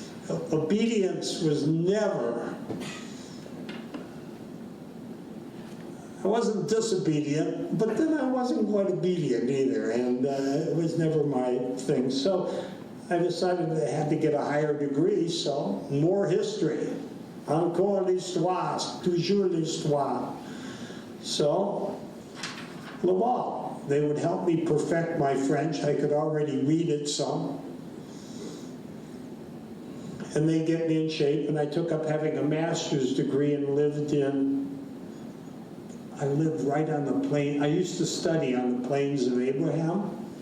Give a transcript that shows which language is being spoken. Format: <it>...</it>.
<en>Obedience was never, I wasn't disobedient, but then I wasn't quite obedient either, and it was never my thing. So I decided I had to get a higher degree, so more history.</en> <fr>Encore l'histoire, toujours l'histoire.</fr> <en>So, Laval, they would help me perfect my French. I could already read it some. And they get me in shape, and I took up having a master's degree and I lived right on the plain. I used to study on the plains of Abraham.</en>